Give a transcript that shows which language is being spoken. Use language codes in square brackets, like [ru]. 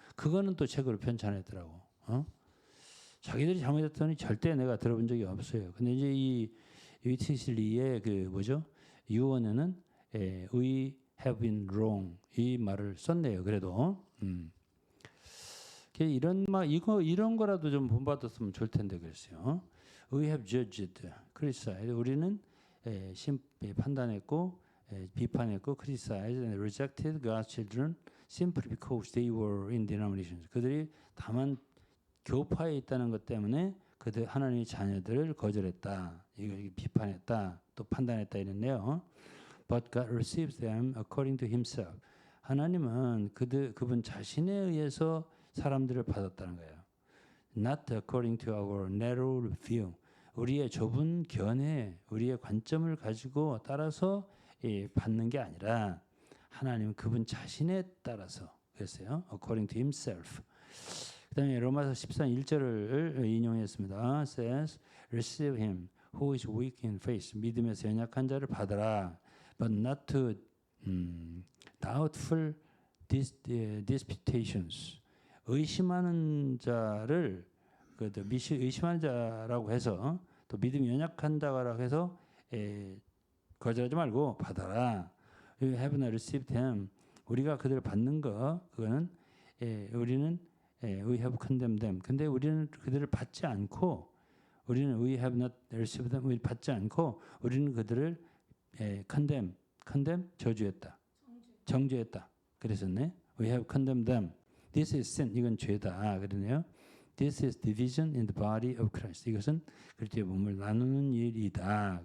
[ko] 그거는 또 책으로 편찬했더라고. 자기들이 잘못했더니 절대 내가 들어본 적이 없어요. 근데 이제 이 위트니스리의 그 뭐죠? 유언에는 [en] We have been wrong [ko] 이 말을 썼네요. 그래도 이런 이런 거라도 좀 본받았으면 좋을 텐데 그랬어요. [en] We have judged, criticized. [ko] 우리는 판단했고 비판했고 [en] criticized and rejected God's children simply because they were in denominations. [ko] 그들이 다만 교파에 있다는 것 때문에 그들 하나님의 자녀들을 거절했다. 이거 비판했다. 또 판단했다 이랬네요. [en] But God receives them according to Himself. [ko] 하나님은 그분 자신에 의해서 사람들을 받았다는 거예요. [en] Not according to our narrow view. [ko] 우리의 좁은 견해, 우리의 관점을 가지고 따라서 받는 게 아니라 하나님은 그분 자신에 따라서 그랬어요. [en] According to Himself. [ko] 그다음에 로마서 14장 1절을 인용했습니다. [en] Says, receive him who is weak in faith. [ko] 믿음에서 연약한 자를 받아라. [en] But not to doubtful disputations. [ko] 의심하는 자를 의심하는 자라고 해서 또 믿음이 연약한다고 해서 거절하지 말고 받아라. [en] You have not received them. [ko] 우리가 그들을 받는 거 그거는 우리는 [en] we have condemned them. [ko] 근데 우리는 그들을 받지 않고 우리는 [en] we have not received them. [ko] 우리 받지 않고 우리는 그들을 condemn 저주했다. 정죄했다. 그랬었네. [en] We have condemned them. This is sin. [ko] 이건 죄다. 그러네요. [en] This is division in the body of Christ. [ko] 이것은 그리스도의 몸을 나누는 일이다.